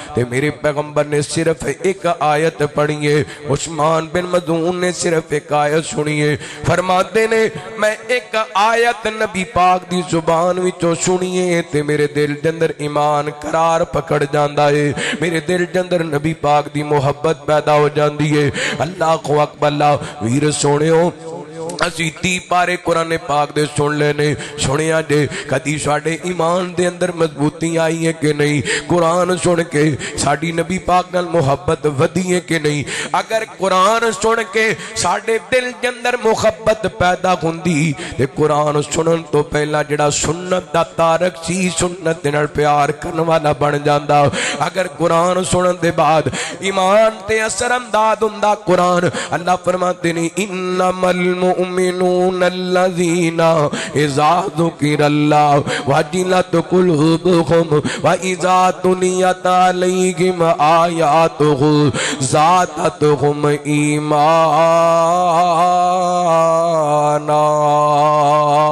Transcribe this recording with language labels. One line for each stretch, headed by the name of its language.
Urdu: تے میرے پیغمبر نے صرف ایک آیت پڑھی ہے. عثمان بن مظعون نے صرف ایک آیت سنی ہے.
Punjabi: فرماتے نے میں ایک آیت نبی پاک دی زبان وچوں سنیے تے میرے دل دے اندر ایمان قرار پکڑ جاندا ہے. میرے دل دے اندر نبی پاک دی محبت پیدا ہو جاندی ہے. اللہ اکبر اللہ. ویر سونےو اسی 30 پارے قرآن پاک دے سن لینے سنیا جے کدی ساڑے ایمان دے اندر مضبوطی آئی ہے کہ نہیں. قرآن سن کے ساڑی نبی پاک نال محبت ودی ہے کہ نہیں. اگر قرآن سن کے ساڑے دل دے اندر محبت پیدا ہوندی تے قرآن سنن تو پہلا جڑا سنت دا تارک سی سنت نال پیار کرن والا بن جاندا. اگر قرآن سنن دے بعد ایمان تے اثر انداز ہوندا قرآن. اللہ فرماتے نے
Arabic: انما المؤمنون الذين اذا ذكر الله وجلت قلوبهم واذا تليت عليهم آياته زادتهم ایمانا.